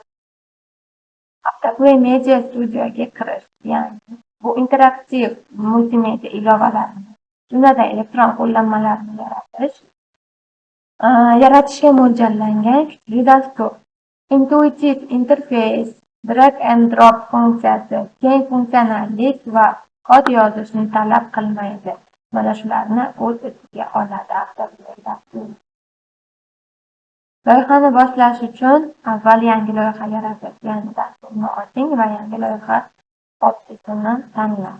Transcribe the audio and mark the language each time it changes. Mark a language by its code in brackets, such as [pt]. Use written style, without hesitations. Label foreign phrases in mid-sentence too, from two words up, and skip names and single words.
[uz] Avtoplay Media Studioga kirish, ya'ni bu interaktiv multimedia ilovalarni, jumladan elektron qo'llanmalarni yaratishga mo'ljallangan kuchli dastur. Intuitiv interfeys, [en] drag and drop [uz] funksiyasi, keng funksionallik va kod yozishni talab qilmaydi. Mana shularni o'z ichiga oladi Avtoplay dasturi. Loyihani boshlash uchun avval yangi loyiha yaratish, ya'ni dasturni oching va yangi loyiha objektini tanlang.